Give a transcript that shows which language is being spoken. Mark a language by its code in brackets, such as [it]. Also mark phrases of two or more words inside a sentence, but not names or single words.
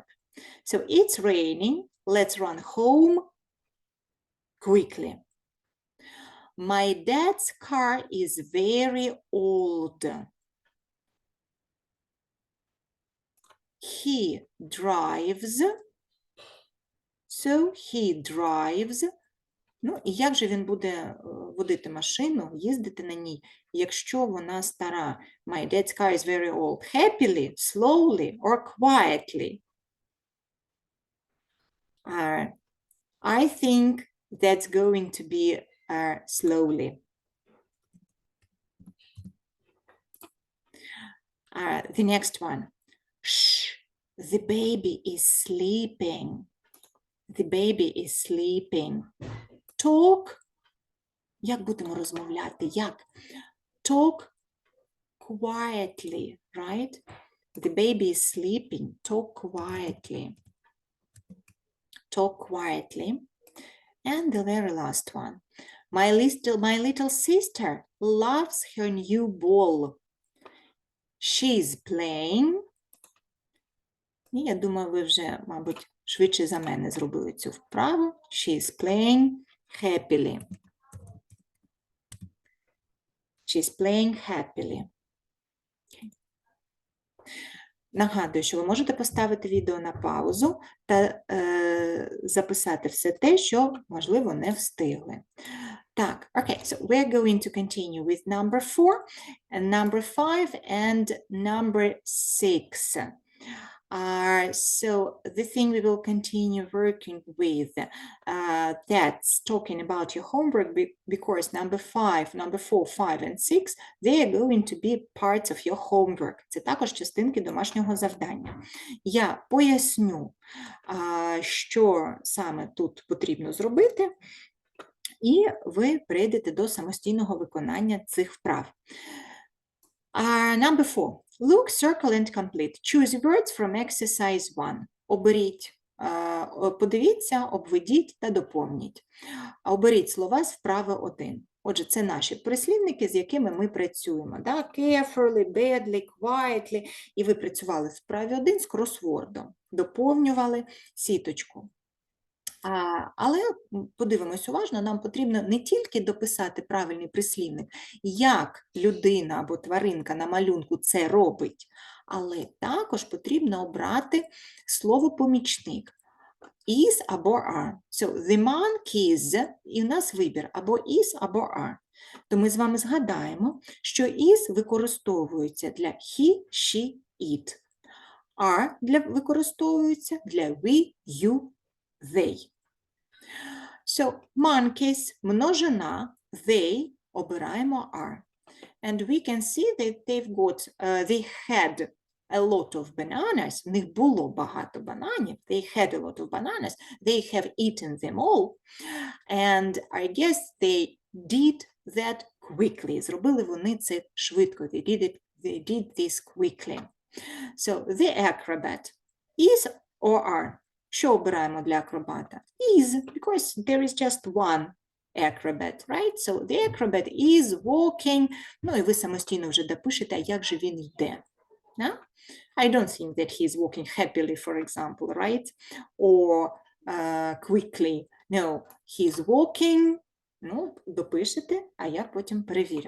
[en] So it's raining. Let's run home quickly. My dad's car is very old. He drives. So he drives. [uk] Ну, і як же він буде водити машину, їздити на ній, якщо вона стара? [en] My dad's car is very old. Happily, slowly, or quietly? I think that's going to be slowly. The next one. Shh, the baby is sleeping. The baby is sleeping. Talk. [uk] Як будемо розмовляти? Як? [en] Talk quietly, right? The baby is sleeping. Talk quietly. Talk quietly. And the very last one. My little sister loves her new ball. She's playing. [uk] І я думаю, ви вже, мабуть, швидше за мене зробили цю вправу. [en] She's playing happily. She's playing happily. Okay. [uk] Нагадую, що ви можете поставити відео на паузу та записати все те, що, можливо, не встигли. Так, [en] okay, so we're going to continue with number 4, and number 5, and number 6. So the thing we will continue working with, that's talking about your homework, because number 4, 5, and 6, they are going to be parts of your homework. [uk] Це також частинки домашнього завдання. Я поясню, що саме тут потрібно зробити, і ви перейдете до самостійного виконання цих вправ. [en] Number 4. Look, circle and complete. Choose words from exercise 1. [uk] Оберіть, подивіться, обведіть та доповніть. Оберіть слова з вправи 1. Отже, це наші прислівники, з якими ми працюємо. Да? [en] Carefully, badly, quietly. [uk] І ви працювали в вправі 1 з кросвордом. Доповнювали сіточку. Але подивимось уважно, нам потрібно не тільки дописати правильний прислівник, як людина або тваринка на малюнку це робить, але також потрібно обрати слово-помічник. [en] Is або are. So, the monkeys, [uk] і у нас вибір або is, або are. То ми з вами згадаємо, що is використовується для [en] he, she, it. Are [uk] використовується для [en] we, you, they. So, monkeys, множина, they, обираємо are. And we can see that they had a lot of bananas. [uk] В них було багато бананів. [en] They had a lot of bananas. They have eaten them all. And I guess they did that quickly. [uk] Зробили вони це швидко. [en] They did this quickly. So, the acrobat is or are. [uk] Що обираємо для акробата? [en] Is, because there is just one acrobat, right? So the acrobat is walking. [uk] Ну і ви самостійно вже допишете, як же він йде. [en] Yeah? I don't think that he's walking happily, for example, right? Or quickly. No, he's walking. [uk] Ну, допишете, а я потім перевірю.